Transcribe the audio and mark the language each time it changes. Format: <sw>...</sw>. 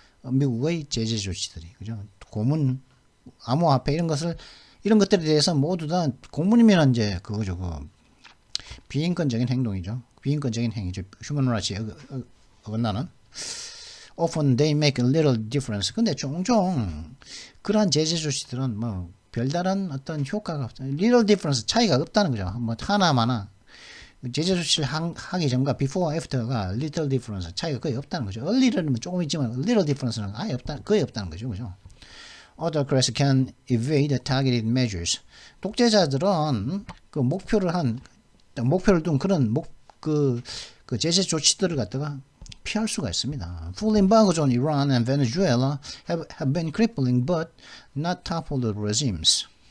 <ko>미국의 제재 조치들이, 그죠? 고문, 암호화폐 이런 것들에 대해서 모두 다 고문이면 이제 그거죠. 비인권적인 행동이죠. 비인권적인 행위죠. 휴먼 라이츠에 어긋나는.</ko> <en>Often they make a little difference.</en> <ko>근데 종종 그러한 제재 조치들은 뭐 별다른 어떤 효과가 없어요. little difference, 차이가 없다는 거죠. 뭐 하나마나 제재 조치를 하기 전과 before, after가 little difference, 차이가 거의 없다는 거죠. early는 조금 있지만 little difference는 아예 거의 없다는 거죠. 그죠?</ko> <en>Autocrats can evade targeted measures.</en> <ko>독재자들은 목표를 둔 그런 제재 조치들을 갖다가 피할 수가 있습니다.</ko> <en>Full embargoes on Iran and Venezuela have been crippling but not toppled the regimes.</en>